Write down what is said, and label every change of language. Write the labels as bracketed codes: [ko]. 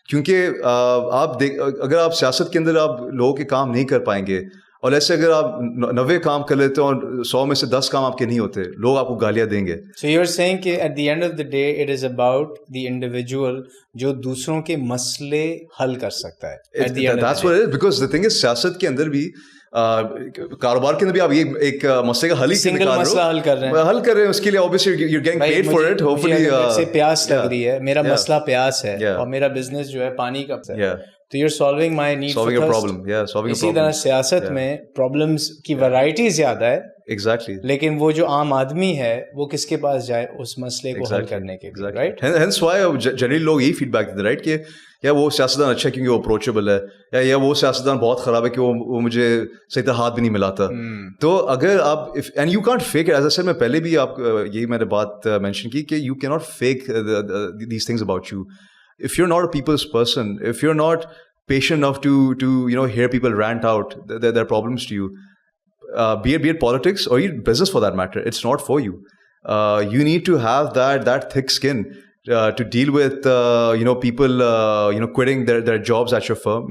[ur] کیونکہ آپ اگر آپ سیاست کے اندر آپ لوگوں کے کام نہیں کر پائیں گے, اور ایسے اگر آپ 90 کام کر لیتے ہیں اور 100 میں سے 10 کام آپ کے نہیں ہوتے, لوگ آپ کو گالیاں دیں گے. [en] So you're saying [ur] کہ [en] at the end of the day it is about the individual [ur] جو دوسروں کے مسئلے حل کر سکتا ہے. [en] That's what it is, because the thing is [ur] سیاست کے اندر بھی کاروبار کے اندر بھی آپ یہ ایک مسئلے کا حل ہی سنگل مسئلہ حل کر رہے ہیں, اس کے لیے [en] obviously you're getting paid for it. Hopefully [ur] سے پیاس لگ رہی ہے, میرا مسئلہ پیاس ہے اور میرا بزنس جو ہے پانی کا ہے, تو [en] you're solving my need for thirst. [ur] اسی طرح سیاست میں پرابلمس کی ورائٹی زیادہ ہے, [en] exactly, [ur] لیکن وہ جو عام آدمی ہے وہ کس کے پاس جائے اس مسئلے کو حل کرنے کے لیے, رائٹ. [en] hence why generally [ur] لوگ یہی فیڈ بیک دیتے رائٹ کہ یا وہ سیاستدان اچھا ہے کیونکہ وہ اپروچیبل ہے, یا وہ سیاستدان بہت خراب ہے کہ وہ مجھے صحیح طرح ہاتھ بھی نہیں ملاتا. تو اگر آپ [en] and you can't fake, as a sir [ur] میں پہلے بھی آپ یہی میں نے بات [en] mention [ur] کی کہ [en] You کی not fake these things about you. if you're not a people's person, if you're not patient enough to hear people rant out their problems to you, be it politics or even business for that matter, it's not for you. You need to have that thick skin to deal with people quitting their jobs at your firm.